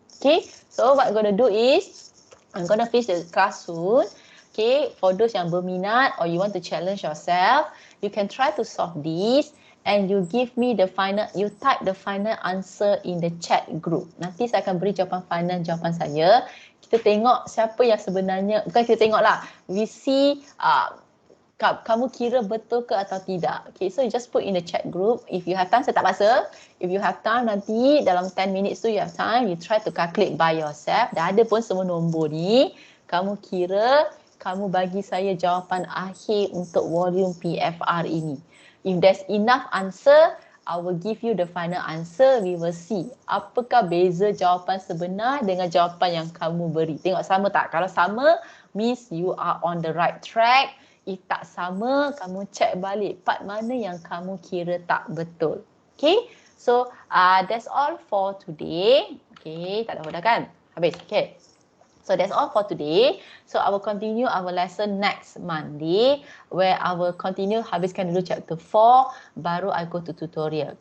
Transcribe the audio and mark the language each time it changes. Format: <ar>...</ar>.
<en>Okay, so what I'm going to do is, I'm going to finish the class soon. Okay, for those</en> <ms>yang berminat</ms> <en>or you want to challenge yourself, you can try to solve this. And you give me the final, you type the final answer in the chat group.</en> <ms>Nanti saya akan beri jawapan final, jawapan saya. Kita tengok siapa yang sebenarnya, bukan kita tengok lah,</ms> <en>we see</en> <ms>kamu kira betul ke atau tidak.</ms> <en>Okay, so you just put in the chat group. If you have time,</en> <ms>saya tak paksa.</ms> <en>If you have time, nanti dalam 10 minutes tu you have time, you try to calculate by yourself.</en> <ms>Dah ada pun semua nombor ni. Kamu kira, kamu bagi saya jawapan akhir untuk volume PFR ini.</ms> <en>If there's enough answer, I will give you the final answer. We will see</en> <ms>apakah beza jawapan sebenar dengan jawapan yang kamu beri. Tengok sama tak? Kalau sama,</ms> <en>means you are on the right track.</en> <ms>If tak sama, kamu check balik part mana yang kamu kira tak betul. Okay?</ms> <en>So, that's all for today. Okay,</en> <ms>tak ada dah kan? Habis.</ms> <en>Okay. So that's all for today. So I will continue our lesson next Monday where I will continue</en> <ms>habiskan dulu chapter 4 baru</ms> <en>I go to tutorial.</en>